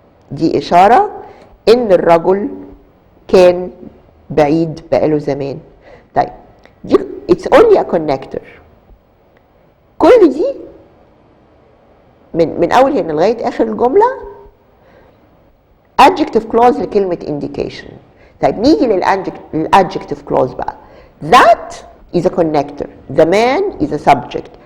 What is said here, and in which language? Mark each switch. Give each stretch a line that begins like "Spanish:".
Arabic: دي إشارة إن الرجل كان بعيد بقاله زمان.
English: طيب دي it's only a connector.
Arabic: كل دي من أول هنا لغاية آخر الجملة adjective clause لكلمة indication. طيب نيجي لل
English: adjective clause
Arabic: بقى.
English: That is a connector. The man is a subject.